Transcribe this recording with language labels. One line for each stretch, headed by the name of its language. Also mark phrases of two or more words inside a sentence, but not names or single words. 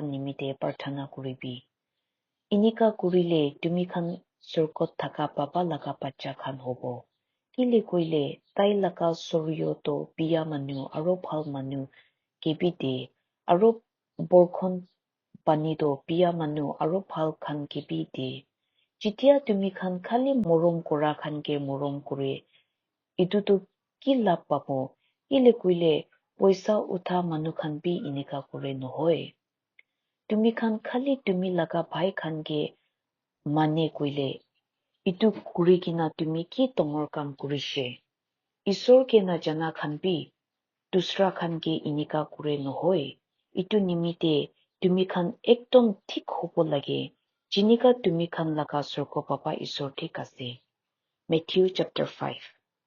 Naga Pidgin: নিমিতে প্ৰাৰ্থনা কৰিবি ইনিকা কৰিলে তুমি খান স্বৰ্গত থাকা পাবা লাগা বাচ্চা খান হ'ব কিলে কৈলে তাই লাগা শৰীৰতো বিয়া মানুহ আৰু ভাল মানুহ কেবি দে আৰু বৰখন পানীতো বিয়া মানুহ আৰু ভাল খান কেবি দে যেতিয়া তুমি খান খালি মৰম কৰা খানকে মৰম কৰে ইটোতো কি লাভ পাব কিলে কৈলে Poisa utha manu khan bi inika kore nohoy. Tumi khan khali tumi laga bhai khan ge mane koile. Itu kuri kina tumi ki tongor kam kurishe. Isor ke na jana khan bi dusra khan ge inika kore nohoy. Itu nimite tumi khan ekdom thik hobo lage. Jinika tumi khan laga sorko papa isor thik ase. Matthew chapter 5.